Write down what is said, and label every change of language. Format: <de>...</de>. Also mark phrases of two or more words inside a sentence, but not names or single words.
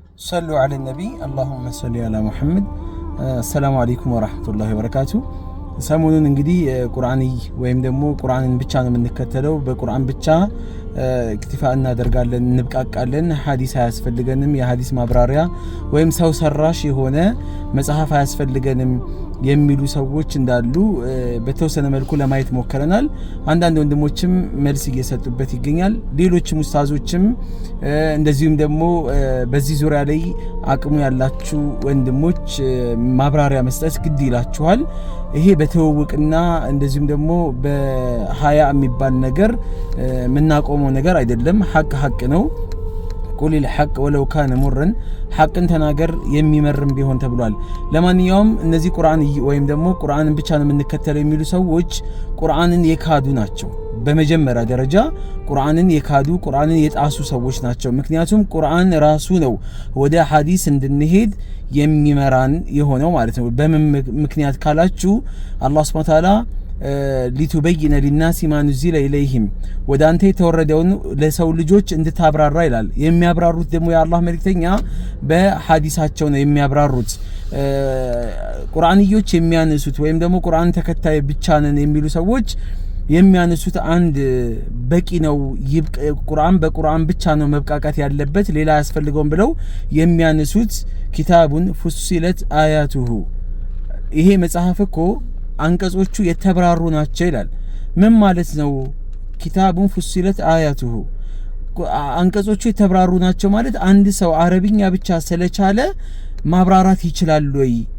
<ar>صلوا على النبي اللهم صل على محمد السلام عليكم ورحمة الله وبركاته</ar> <am>ሰሞኑን እንግዲህ ቁርአኒ ወይም ደግሞ ቁርአንን ብቻ ነው የምንከተለው በቁርአን ብቻ እክትፋ እናደርጋለን እንብቃቃለን ሐዲስ አያስፈልገንም የሐዲስ ማብራሪያ ወይም ሰው ሰራሽ የሆነ መጽሐፍ አያስፈልገንም የሚሉ ሰዎች እንዳሉ በተወሰነ መልኩ ለማየት ሞከረናል አንዳንድ ወንድሞችም መልስ እየሰጡበት ይገኛል ሌሎችም ኡስታዞችም እንደዚሁም ደግሞ በዚህ ዙሪያ ላይ አቅሙ ያላችሁ ወንድሞች ማብራሪያ መስጠት ግድ ይላችኋል ይሄ በተወውቅና እንደዚሁም ደግሞ በሃያ የሚባል ነገር ምናቆመው ነገር አይደለም ሐቅ ነው</am> <ar>قل الحق ولو كان مرا</ar> <am>حقን ተናገር የሚመርም ቢሆን ተብሏል ለማንኛውም እነዚህ ቁርአን ወይም ደግሞ ቁርአንን ብቻ ነው የምንከተለው የሚሉ ሰዎች ቁርአንን የካዱ ናቸው በመጀመሪያ ደረጃ ቁርአንን የካዱ ቁርአንን የጣሱ ሰዎች ናቸው ምክንያቱም ቁርአን ራሱ ነው ወደ ሐዲስ እንድንሄድ የሚመራን የሆነው ማለት ነው በምን ምክንያት ካላችሁ አላህ</am> <ar>سبحانه وتعالى لتبين للناس ما نزل إليهم ودانته</ar> <am>የተወረደውን ለሰው ልጆች እንድታብራራ ይላል የሚያብራሩት ደግሞ የአላህ መልእክተኛ በሐዲሳቸው ነው የሚያብራሩት ቁርአንዮች የሚያነሱት ወይም ደግሞ ቁርአን ተከታይ ብቻ ነን የሚሉ ሰዎች የሚያነሱት አንድ በቂ ነው ቁርአን በቁርአን ብቻ ነው መብቃቃት ያለበት ሌላ ያስፈልገው ብለው የሚያነሱት</am> <ar>كتاب فصلت آياته</ar> <am>ይሄ መጽሐፍ እኮ አንቀጾቹ የተብራሩ ናቸው ይላል ምን ማለት ነው</am> <ar>كتاب فصلت آياته</ar> <am>አንቀጾቹ የተብራሩ ናቸው ማለት አንድ ሰው አረብኛ ብቻ ስለቻለ ማብራራት ይችላል ወይ</am>